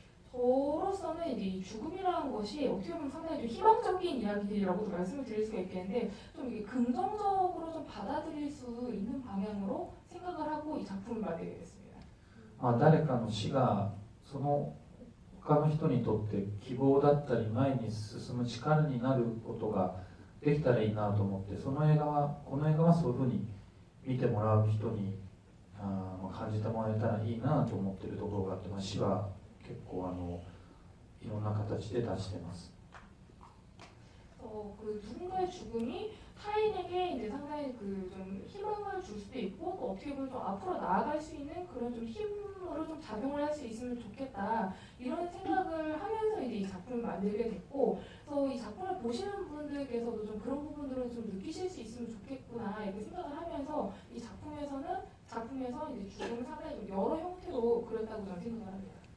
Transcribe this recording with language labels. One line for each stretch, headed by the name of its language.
Korean: 저로서는 이제 이 죽음이라는 것이 어떻게 보면 상당히 좀 희망적인 이야기라고도 말씀을 드릴 수가 있겠는데 좀 이게 긍정적으로 좀 받아들일 수 있는 방향으로 생각을 하고 이 작품을 만들게 됐습니다.
Japanese: 誰かの死がその他の人にとって希望だったり前に進む力になることができたらいいなと思って、この映画はそういうふうに見てもらう人に感じてもらえたらいいなと思っているところがあって、死は結構いろんな形で出してます。
Korean: 그 누군가의 죽음이 타인에게 이제 상당히 그 좀 희망을 줄 수도 있고 또 어떻게 보면 좀 앞으로 나아갈 수 있는 그런 좀 힘으로 좀 작용을 할 수 있으면 좋겠다 이런 생각을 하면서 이제 이 작품을 만들게 됐고, 그래서 이 작품을 보시는 분들께서도 좀 그런 부분들을 좀 느끼실 수 있으면 좋겠구나 이렇게 생각을 하면서 이 작품에서 이제 죽음을 상당히 좀 여러 형태로 그렸다고 저는 생각을 합니다.